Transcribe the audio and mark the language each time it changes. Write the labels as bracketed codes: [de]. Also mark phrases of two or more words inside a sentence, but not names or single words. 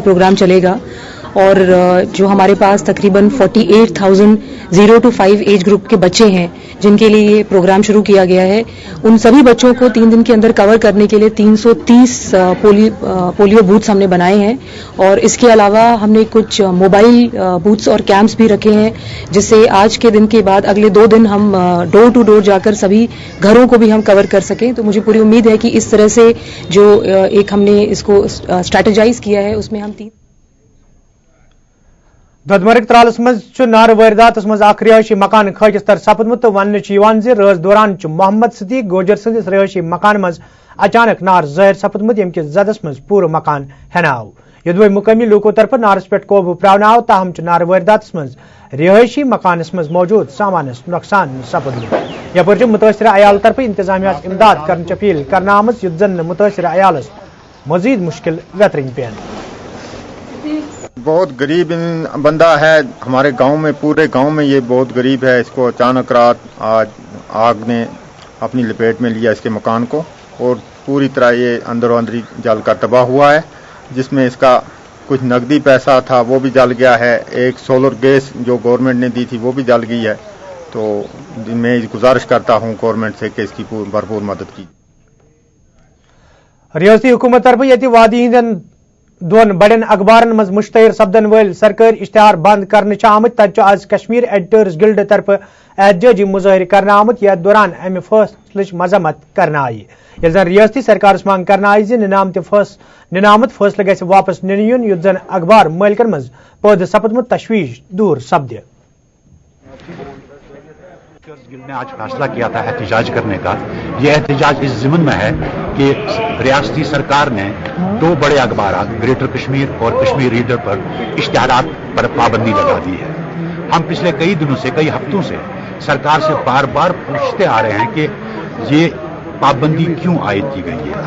[hi] प्रोग्राम चलेगा और जो हमारे पास तकरीबन 48,000 [en] 0 to 5 age group [hi] के बच्चे हैं जिनके लिए ये प्रोग्राम शुरू किया गया है, उन सभी बच्चों को 3 दिन के अंदर कवर करने के लिए 330 [en] polio booths [hi] हमने बनाए हैं और इसके अलावा हमने कुछ [en] mobile booths [hi] और कैंप्स भी रखे हैं जिससे आज के दिन के बाद अगले 2 दिन हम [en] door to door [hi] जाकर सभी घरों को भी हम कवर कर सकें। तो मुझे पूरी उम्मीद है कि इस तरह से जो एक हमने इसको स्ट्रेटेजाइज किया है उसमें हम 3 [ks] ददमर्ग त्रालस मज नार वारदात मज रिहायशी मकान खज तर सपदमुत तो वन रज दौरान मोहम्मद सदीक गोजर सदिस रिहायशी मकान मज अचानक नार जहर सपदमुत यम जदस मज पूर मकान हेनाव यदवे मुकामी लोकों तरफ नारस पे काबू प्रावन आव ताहम नार वारदात मज रिहायशी मकानस मज मौजूद सामानस नुकसान सपदमुत यपर मुतासर अयाल तरफ इंतजामिया इमदाद कर अपील करना आमज युद्ध जन मुतासर अयालस मजीद मुश्किल वेतरिंग पेन। [hi] बहुत गरीब बंदा है हमारे गांव में, पूरे गांव में ये बहुत गरीब है। इसको अचानक रात आज आग ने अपनी लपेट में लिया इसके मकान को और पूरी तरह ये अंदरों अंदरी जल कर तबाह हुआ है, जिसमें इसका कुछ नकदी पैसा था वो भी जल गया है। एक सोलर गैस जो गवर्नमेंट ने दी थी वो भी जल गई है। तो मैं गुजारिश करता हूँ गवर्नमेंट से कि इसकी भरपूर मदद की। [ks] रियासती हुकूमत तरफ ये वादी हिंदन दोन बड़न अखबारन मज मुश्तहर सपदन वल सरकारी इश्तहार बंद करने आमत तत आज कश्मीर एडिटर्स गिल्ड तरफ एहतजाजी मुजाहिर करना आमत यथ दौरान अमि फैसलच मजम्मत करना आई ये जन रियासती सरकार मांग करना आई निनामत फैसले गि वापस निन युन युत जन अखबार मालिकन मज पैद सपदमुत तशवीश दूर सपद। [hi] गिल्ड ने आज फैसला किया था एहतजाज करने का। यह एहतजाज इस ज़िम्न में है कि रियासती सरकार ने 2 बड़े अखबार ग्रेटर कश्मीर और कश्मीर रीडर पर इश्तिहारात पर पाबंदी लगा दी है। हम पिछले कई दिनों से, कई हफ्तों से सरकार से बार बार पूछते आ रहे हैं कि ये पाबंदी क्यों आयद की गई है।